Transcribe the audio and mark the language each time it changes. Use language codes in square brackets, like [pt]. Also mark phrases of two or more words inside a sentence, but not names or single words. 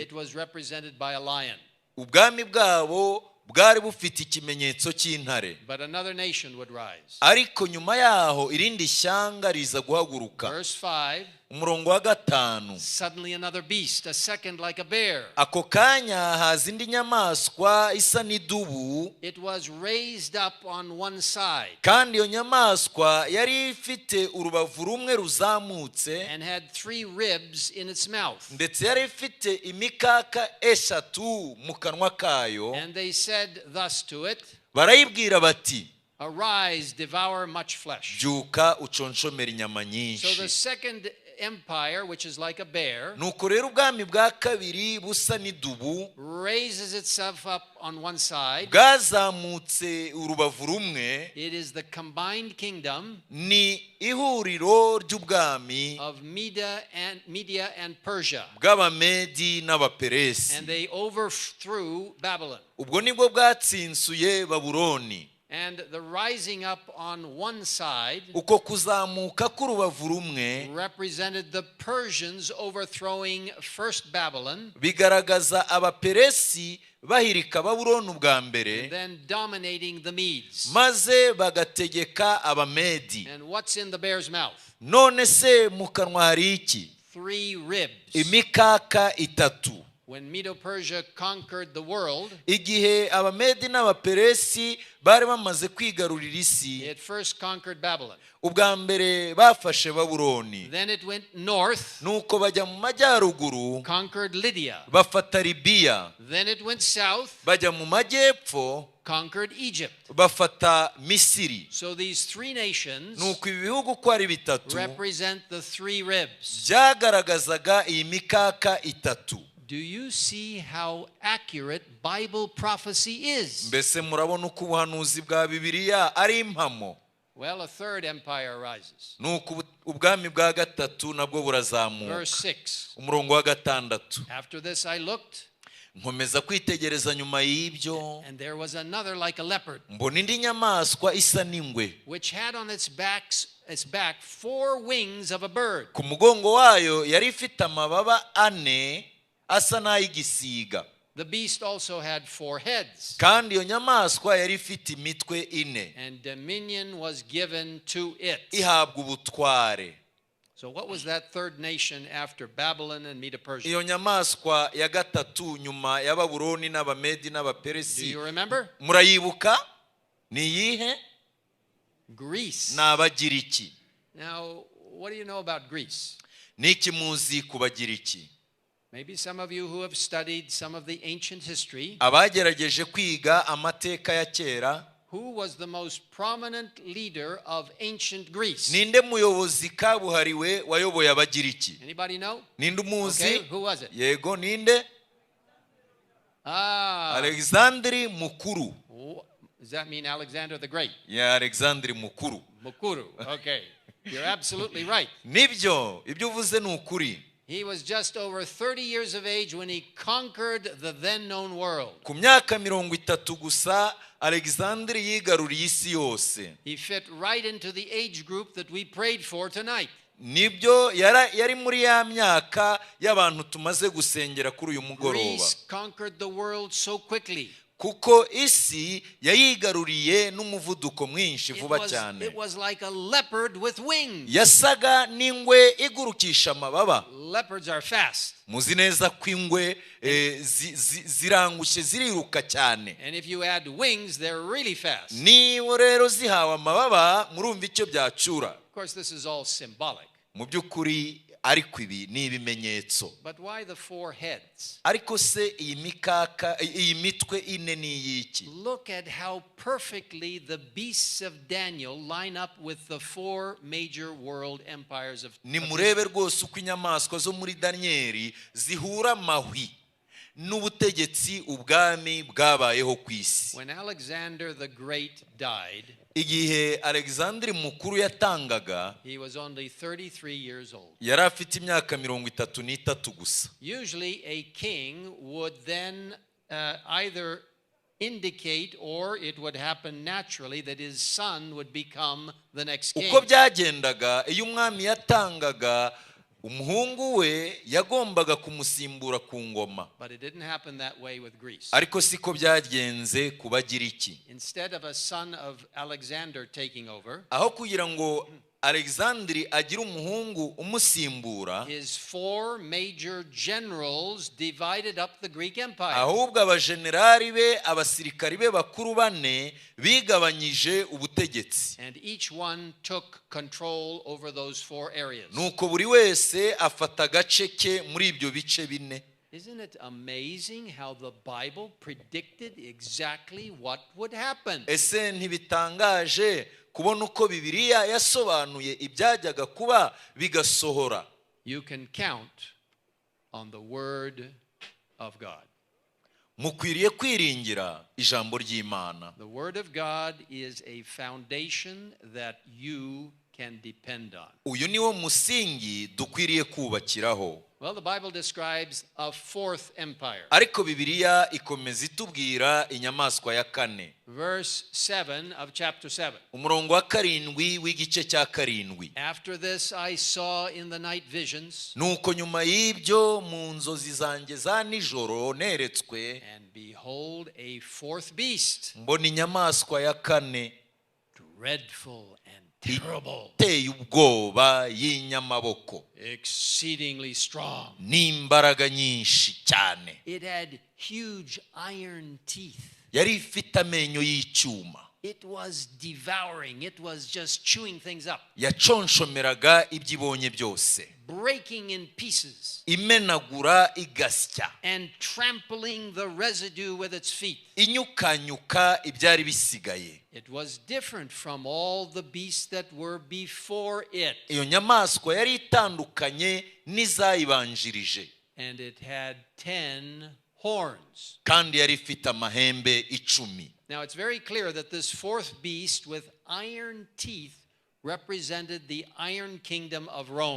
[en] it was represented by a lion. [rw] ubwami bwabo bwari bufite ikimenyetso cy'intare. [en] But another nation would rise. [rw] ariko nyuma yaho irindi shyanga riza guhaguruka. [en] Verse 5, [rw] umurongo wa 5, [en] suddenly another beast, a second like a bear. [rw] ako kanya haza indi nyamaswa isa n'idubu, [en] It was raised up on one side, [rw] kandi iyo nyamaswa yari ifite urubavu rumwe ruzamutse, [en] and had 3 ribs in its mouth. [rw] ndetse yari ifite imikaka 3 mu kanwa kayo. [en] And they said thus to it, [rw] barayibwira bati, [en] arise, devour much flesh. [rw] byuka uconshomera inyama [en] So [rw] nyinshi. [en] the second empire, which is like a bear, [rw] nuko rero ubwami bwa kabiri busa n'idubu [en] raises itself up on one side. [rw] bwazamutse urubavu rumwe. [en] It is the combined kingdom [rw] ni ihuriro ry'ubwami [en] of Media and Persia, [rw] bw'abamedi n'abaperesi. [en] and they overthrew Babylon. [rw] ubwo nibwo bwatsinsuye Babuloni. [en] And the rising up on one side [rw] uko kuzamuka k'urubavu rumwe [en] represented the Persians overthrowing first Babylon, [rw] bigaragaza abaperesi bahirika Babuloni ubwa mbere, [en] and then dominating the Medes. [rw] maze bagategeka abamedi. [en] And what's in the bear's mouth? [rw] none se mu kanwa hari iki? [en] 3 ribs. [rw] imikaka 3. [en] When Medo-Persia conquered the world, [rw] igihe abamedi n'abaperesi bari bamaze kwigarurira isi, [en] it first conquered Babylon. [rw] ubwa mbere bafashe Babuloni, [en] Then it went north, [rw] nuko bajya mu majyaruguru [en] conquered Lydia. [rw] bafata Libiya, [en] Then it went south, [rw] bajya mu majyepfo [en] conquered Egypt. [rw] bafata Misiri. [en] So these 3 nations [rw] nuko ibi bihugu uko ari bitatu [en] represent the 3 ribs. [rw] byagaragazaga iyi mikaka 3. [en] Do you see how accurate Bible prophecy is? [rw] mbese murabona uko ubuhanuzi bwa Bibiliya ari impamo? [en] Well, a third empire arises. [rw] nuko ubwami bwa gatatu nabwo burazamuka. [en] Verse 6. [rw] umurongo wa 6, [en] After this I looked, [rw] nkomeza kwitegereza nyuma y'ibyo, [en] and there was another like a leopard, [rw] mbona indi nyamaswa isa n'ingwe, [en] which had on its back 4 wings of a bird. [rw] ku mugongo wayo yari ifite amababa 4 asa n'ay'igisiga. [en] The beast also had 4 heads, [rw] kandi iyo nyamaswa yari ifite imitwe 4, [en] and dominion was given to it. [rw] ihabwa ubutware. [en] So what was that third nation after Babylon and Medo-Persia? [rw] iyo nyamaswa ya gatatu nyuma ya Babuloni n'abamedi [en] Do [rw] n'abaperesi, [en] you remember? [rw] murayibuka? ni iyihe? [en] Greece. [rw] Ni Abagiriki. [en] Now, what do you know about Greece? [rw] Ni iki muzi ku Bagiriki? [en] Maybe some of you who have studied some of the ancient history. [rw] Abagerageje kwiga amateka ya kera. [en] Who was the most prominent leader of ancient Greece? [rw] Ninde muyobozi kabuhariwe wayoboye Abagiriki? [en] Anybody know? [rw] Ninde umuzi? [en] Okay, who was it? [rw] Yego, ninde? Alexandri Mukuru. [en] Does that mean Alexander the Great? [rw] Ya Alexandri Mukuru. Mukuru. [en] Okay. You're absolutely right. [rw] Nibyo, ibyo uvuze ni ukuri. [en] He was just over 30 years of age when he conquered the then known world. [rw] Ku myaka 30 gusa Alexandri yigaruriye isi yose. [en] He fit right into the age group that we prayed for tonight. [rw] Nibyo yari muri ya myaka y'abantu tumaze gusengera kuri uyu mugoroba. [en] Greece conquered the world so quickly. [rw] Kuko isi yayigaruriye n'umuvuduko mwinshi vuba cyane. [en] It was like a leopard with wings. [rw] Yasaga n'ingwe igurukisha amababa. [en] Leopards are fast. [rw] Muzi neza ko ingwe zirangushye ziriruka cyane. [en] And if you add wings, they're really fast. [rw] Niba rero zihawe amababa murumva icyo byacura. [en] Of course, this is all symbolic. [rw] Mu by'ukuri ariko ibi ni ibimenyetso. [en] But why the four heads? [rw] Ariko se iyi mitwe ine ni iyiki? [en] Look at how perfectly the beasts of Daniel line up with the four major world empires of [rw] Ni murebe rwose uko inyamaswa zo muri Danieli zihura mahwi n'ubutegetsi ubwami bwabayeho ku isi. [en] When Alexander the Great died, [rw] igihe Alexandri Mukuru yatangaga, [en] he was only 33 years old. [rw] Yari afite imyaka 33 gusa. [en] Usually a king would then either indicate or it would happen naturally that his son would become the next king. [rw] Uko byagendaga iyo umwami yatangaga umuhungu we yagombaga kumusimbura ku ngoma. [en] But it didn't happen that way with Greece. [rw] Ariko siko byagenze ku Bagiriki. [en] Instead of a son of Alexander taking over, [rw] aho kugira ngo Alexandri agira umuhungu umusimbura, [en] his four major generals divided up the Greek empire. [rw] ahubwo abajenerali be abasirikari be bakuru bane bigabanyije ubutegetsi. [en] And each one took control over those four areas. [rw] Nuko buri wese afata agace ke muri ibyo bice bine. [en] Isn't it amazing how the Bible predicted exactly what would happen? [rw] Ese ntibitangaje kubona uko Bibiliya yasobanuye ibyajyaga kuba bigasohora? [en] You can count on the word of God. [rw] Mukwiriye kwiringira ijambo ry'Imana. [en] The word of God is a foundation that you can depend on. [rw] Uyu niwo musingi dukwiriye kubakiraho. [en] Well, the Bible describes a fourth empire. [rw] Ariko Bibiliya ikomeza itubwira inyamaswa ya kane. [en] Verse 7 of chapter 7. [rw] Umurongo wa 7 w'igice cya 7. [en] After this I saw in the night visions. [rw] Nuko nyuma y'ibyo mu nzozi zanjye za nijoro neretswe, [en] And behold a fourth beast. [rw] mbona inyamaswa ya kane, [en] Dreadful and terrible. [rw] iteye ubwoba y'inyamaboko, [en] Exceedingly strong. [rw] n'imbaraga nyinshi cyane. [en] It had huge iron teeth. Yari ifite amenyo y'icyuma. It was devouring. It was just chewing things up. [rw] Yaconshomeraga ibyibonye byose. [en] Breaking in pieces. [rw] Imenagura igasya. [en] And trampling the residue with its feet. [rw] Inyukanyuka ibyari bisigaye. [en] It was different from all the beasts that were before it. [rw] Iyo nyamaswa yari itandukanye n'izayibanjirije. [en] And it had 10 horns. [rw] Kandi yari ifite amahembe 10. [en] Now it's very clear that this fourth beast with iron teeth represented the iron kingdom of Rome.